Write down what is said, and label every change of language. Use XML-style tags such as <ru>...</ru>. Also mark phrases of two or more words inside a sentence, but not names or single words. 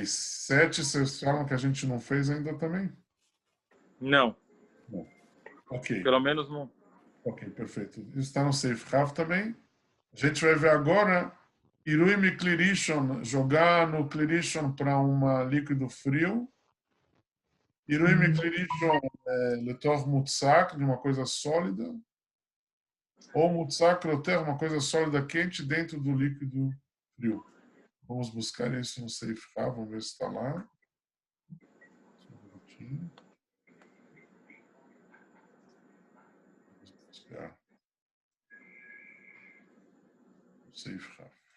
<pt>7, vocês falam que a gente não fez ainda também? Não. Não. Ok. Pelo menos não. Ok, perfeito. Isso está no Safe Half também. A gente vai ver agora</pt> <he>עירוי כלי ראשון,</he> <pt>jogar no Clirishon para um líquido frio.</pt> <he>עירוי כלי ראשון לתוך מוצק,</he> <pt>de uma coisa sólida. Ou</pt> <he>מוצק לתוך,</he> <pt>uma coisa sólida quente dentro do líquido frio. Vamos buscar isso no Seifra, vamos ver se está lá. Só um minutinho. Vamos buscar no Seifra.</pt>